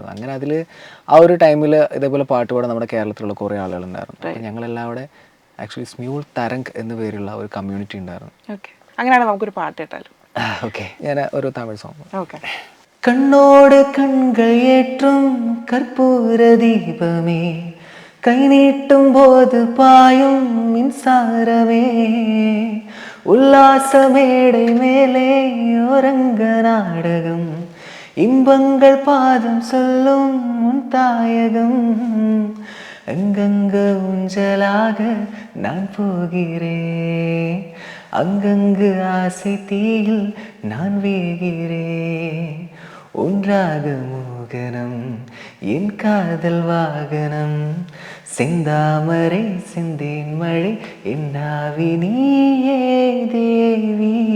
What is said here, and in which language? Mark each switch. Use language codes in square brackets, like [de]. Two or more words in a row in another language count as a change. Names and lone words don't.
[ml] അങ്ങനെ അതിൽ ആ ഒരു ടൈമിൽ ഇതേപോലെ പാട്ട് പാടാൻ നമ്മുടെ കേരളത്തിലുള്ള കുറേ ആളുകളുണ്ടായിരുന്നു. അപ്പോൾ ഞങ്ങളെല്ലാം അവിടെ ആക്ച്വലി സ്മ്യൂൾ തരംഗ് എന്ന പേരുള്ള ഒരു കമ്മ്യൂണിറ്റി ഉണ്ടായിരുന്നു. അങ്ങനെയാണ് നമുക്കൊരു പാട്ട് കേട്ടാലും. ഓക്കെ, ഞാൻ ഒരു തമിഴ് സോങ്. ഓക്കെ. [ta] கண்ணோடு கண்கள் ஏற்றும் கற்பூர தீபமே, கை நீட்டும் போது பாயும் மின்சாரமே, உல்லாசமேடை மேலே ஒரங்க நாடகம் இன்பங்கள் பாதம் சொல்லும் உன் தாயகம் அங்கங்கு ஊஞ்சலாக நான் போகிறேன் அங்கங்கு ஆசை தீயில் நான் வேகிறேன் ஒன்றாக மோகனம் என் காதல் வாகனம் செந்தாமரை செந்தேன் மழை என்னாவி நீயே தேவி